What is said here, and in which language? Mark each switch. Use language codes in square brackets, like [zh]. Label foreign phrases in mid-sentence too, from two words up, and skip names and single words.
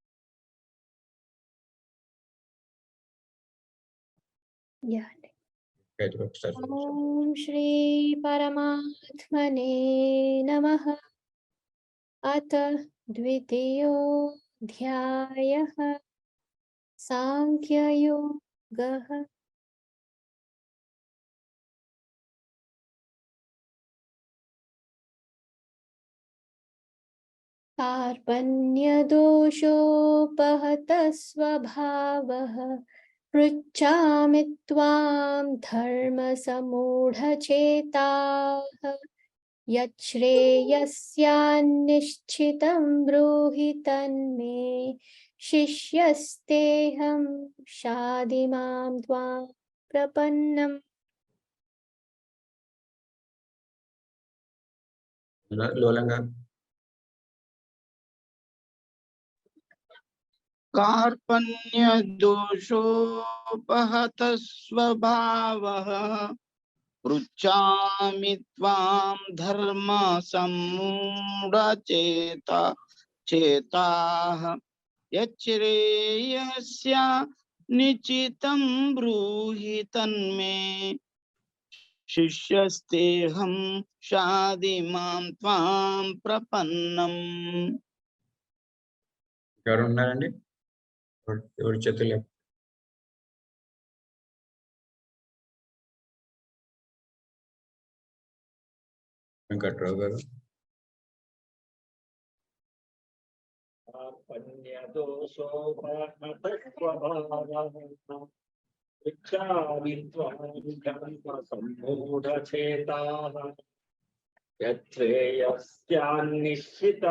[en] Yeah. [te] గాయత్రి గారు ఒకసారి చదవండి. [sa] ఓం శ్రీ పరమాత్మనే నమః. అథ ద్వితీయోऽధ్యాయः సాంఖ్యయోగः. कार्पण्यदोषोपहतः स्वभावः पृच्छामि त्वां धर्मसम्मूढचेताः। यच्छ्रेयस्यान्निश्चितं ब्रूहि तन्मे शिष्यस्तेऽहं शाधि मां त्वां प्रपन्नम्. [te] లోలం గారు. [sa] कार्पण्यदोषोपहतः स्वभावः पृच्छामि त्वां चेताः यच्छ्रेयस्य निचितं ब्रूहि तन्मे शिष्यस्तेऽहं शाधि मां त्वां प्रपन्नम्. [te] ఎవరు ఉన్నారండి? ఎవరి చేతులు లేపు. వెంకట్రావు గారు. [sa] सम्मूढचेताः यच्छ्रेयस्यान्निश्चितं